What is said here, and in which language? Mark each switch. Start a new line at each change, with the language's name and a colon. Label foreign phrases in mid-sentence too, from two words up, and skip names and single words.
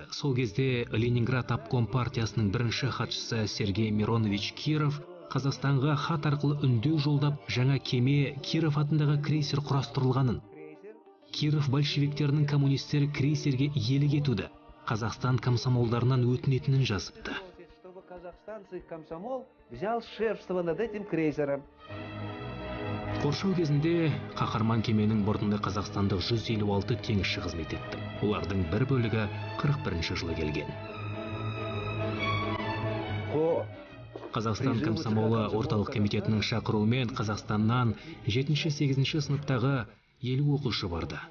Kazakh: Сол кезде Ленинград обком партиясының бірінші хатшысы Сергей Миронович Киров Қазақстанға хат арқылы үндеу жолдап, жаңа кеме Киров атындағы крейсер құрастырылғанын, Киров большевиктерінің коммунистері крейсерге иелік етуді Қазақстан комсомолдарынан өтінетінін жазыпты.
Russian: Чтобы казахстанцы комсомол взял шефство над этим крейсером.
Kazakh: Қоршау кезінде қаһарман кеменің бортында қазақстандық 156 теңізші қызмет етті. Олардың бір бөлігі 41 жылы келген. Қазақстан комсомолы орталық комитетінің шақыруымен Қазақстаннан 7-8 сыныптағы 50 оқушы барды.